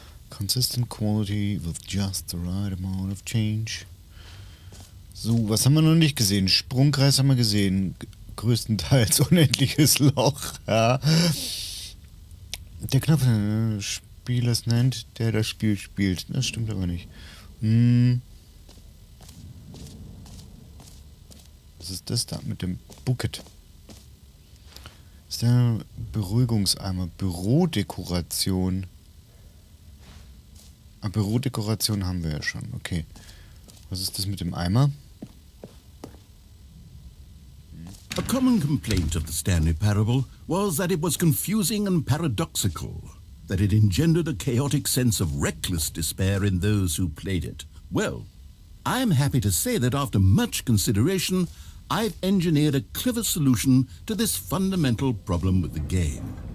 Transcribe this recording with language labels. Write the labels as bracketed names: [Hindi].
[English] Consistent quality with just the right amount of change. [German] So, was haben wir noch nicht gesehen? Sprungkreis haben wir gesehen. Größtenteils unendliches Loch. Ja. Der Knopf, Spieler es nennt, der das Spiel spielt. Das stimmt aber nicht. Was ist das da mit dem Bucket? Das ist der Beruhigungseimer. Bürodekoration. Ah, Bürodekoration haben wir ja schon. Okay. Was ist das mit dem Eimer? [English] A common complaint of the Stanley Parable was that it was confusing and paradoxical, that it engendered a chaotic sense of reckless despair in those who played it. Well, I am happy to say that after much consideration, I've engineered a clever solution to this fundamental problem with the game.